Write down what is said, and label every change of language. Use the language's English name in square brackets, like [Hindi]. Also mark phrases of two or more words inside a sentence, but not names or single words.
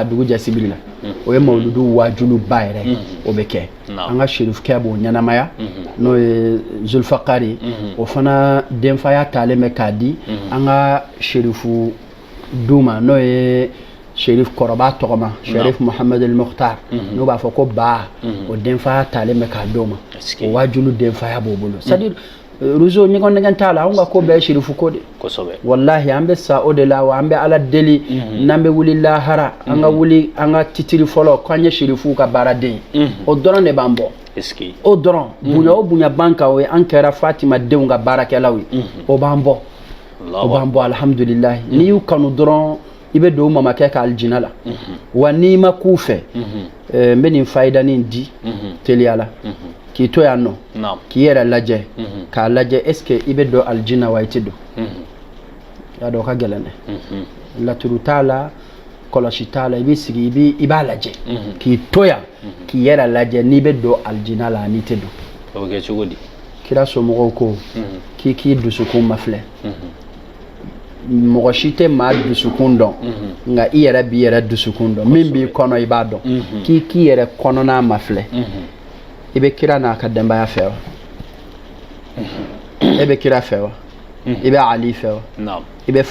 [Bambara] dugu jɛ sibiri la o ye mawludu wajulu ba yɛrɛ o bɛ kɛ an ka sherifukɛ b'o ɲɛnamaya n'o ye Zulfakari o fana denfaya talen bɛ k'a di an ka sherifu du ma n'o ye sherif kɔrɔba tɔgɔma sherif Muhammad El Mukhtar n'o b'a fɔ ko ba o denfaya talen bɛ k'a d'o ma o wajulu denfaya b'o bolo [French] c'est à dire [Bambara] Ruzo ɲɔgɔn nɛgɛn t'a la an ka ko bɛɛ ye sherifu ko de wallahi an bɛ sa o de la wa an bɛ ala deli n'an bɛ wuli lahara an ka wuli an ka titiri fɔlɔ k'an ye sherifuw ka baaraden o dɔrɔn de b'an bɔ o dɔrɔn bonya o bonya b'an kan o ye an kɛra Fatima denw ka baarakɛlaw ye o b'an bɔ alhamdulilahi n'i y'u kanu dɔrɔn i bɛ don mamakɛ ka aljina la wa n'i ma k'u fɛ n bɛ nin fayidanin di teliya la k'i to yan nɔ k'i yɛrɛ lajɛ k'a lajɛ [French] est ce que [Bambara] i bɛ don aljina wa i tɛ don y'a dɔn o ka gɛlɛn dɛ laturu t'a la kɔlɔsi t'a la i b'i sigi i b'a lajɛ k'i to yan k'i yɛrɛ lajɛ n'i bɛ don aljina la n'i tɛ don o bɛ kɛ cogo di kira somɔgɔw ko k'i dusukun ma filɛ mɔgɔ si tɛ maa dusukun dɔn nka i yɛrɛ b'i yɛrɛ dusukun dɔn min b'i kɔnɔ i b'a dɔn k'i yɛrɛ kɔnɔna ma filɛ i bɛ kira n'a ka denbaya fɛ wa e bɛ kira fɛ wa i bɛ Ali fɛ wa i bɛ